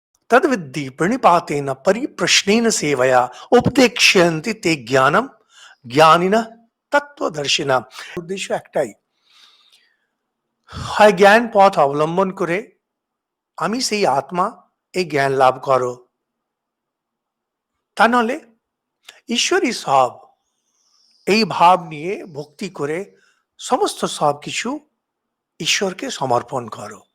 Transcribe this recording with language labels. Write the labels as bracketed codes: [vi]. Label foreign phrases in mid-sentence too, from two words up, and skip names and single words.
[sa] तद्विद्धि प्रणिपातेन परिप्रश्नेन सेवया उपदेक्ष्यन्ति ते ज्ञानम ज्ञानिनः तत्वदर्शिना। [bn] উদ্দেশ্য একটাই, হয় জ্ঞান পথ অবলম্বন করে আমি সেই আত্মা এই জ্ঞান লাভ করো, তা নাহলে ঈশ্বরই সব, এই ভাব নিয়ে ভক্তি করে সমস্ত সব কিছু ঈশ্বরকে সমর্পণ করো।